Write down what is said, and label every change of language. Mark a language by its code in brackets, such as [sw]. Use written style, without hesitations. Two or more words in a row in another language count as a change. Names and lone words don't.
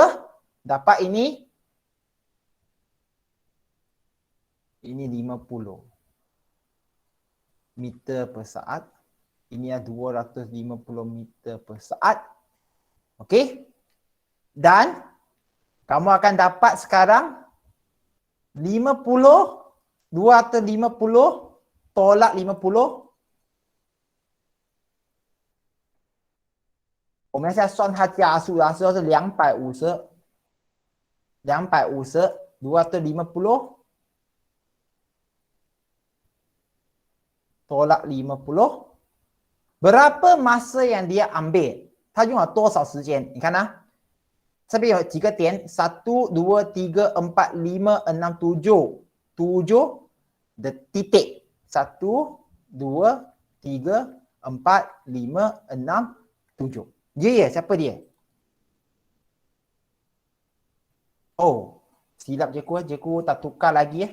[ms] Dapat ini 50 meter per saat. Ini 250 meter per saat. Okey? Dan kamu akan dapat sekarang 50, 250 tolak 50. [zh] 我们现在算它加速的时候是250 250 tolak 50. [ms] Berapa masa yang dia ambil? [zh] 他用了多少时间？你看啊， 这边有几个点？1, 2, 3, 4, 5, 6, 7. [ms] 7 the titik. 1, 2, 3, 4, 5, 6, 7. Dia ya? Siapa dia? Oh, silap Jeku tak tukar lagi.